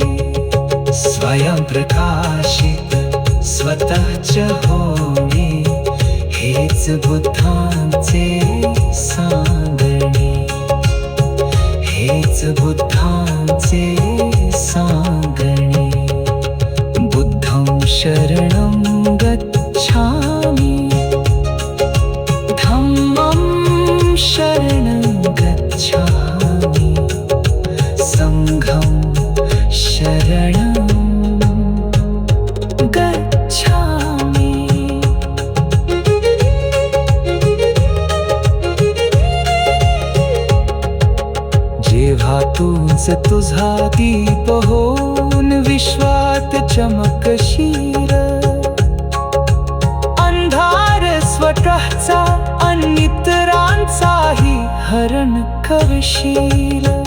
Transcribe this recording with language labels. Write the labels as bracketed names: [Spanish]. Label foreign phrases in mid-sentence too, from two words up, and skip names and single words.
[Marathi] स्वयं प्रकाशित स्वतःच होणे हेच बुद्धांचे सांगणे. हेच बुद्धांचे सांगणे. [Pali] बुद्धं शरणं गच्छामि, धम्मं शरणं गच्छामि, संघं शरणं गच्छामि. [Marathi] जेव्हा तूच तुझा दीप होऊन विश्वात चमकशील, अंधार स्वतःचा आणि इतरांचाही हरण करशील.